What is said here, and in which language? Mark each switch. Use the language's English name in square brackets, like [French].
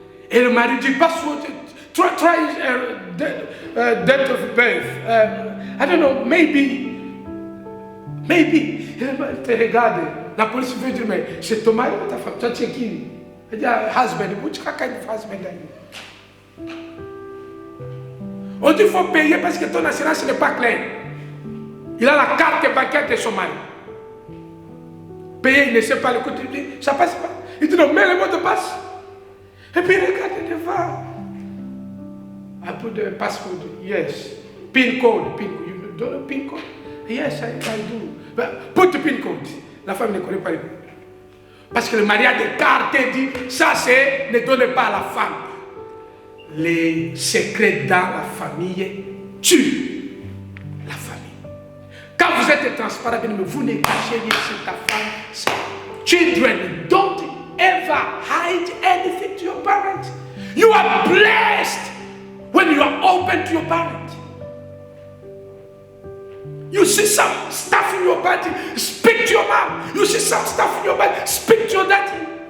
[French] Et le mari dit, [English] password, try date of birth. I don't know, maybe. [French] Il te regarde. La police veut dire, mais c'est ton mari ou ta femme? Toi, tu es qui? Elle dit, husband. [English] Which kind of husband are you? [French] On dit, il faut payer parce que ton assurance n'est pas claire. Il a la carte bancaire de son mari. Payer, il ne sait pas le côté. Il dit, ça passe pas. Il dit, non, mets le mot de passe. Et puis, regarde devant. [English] I put the password, yes. PIN code. You don't know PIN code? Yes, I do. But put the PIN code. [French] La femme ne connaît pas les codes. Parce que le mari a des cartes et dit, ça c'est, ne donnez pas à la femme. Les secrets dans la famille tuent la famille. Quand vous êtes transparent, vous ne cachez rien sur ta femme. [English] Children, don't ever hide anything to your parents. You are blessed when you are open to your parents. You see some stuff in your body, speak to your mom. You see some stuff in your body, speak to your daddy.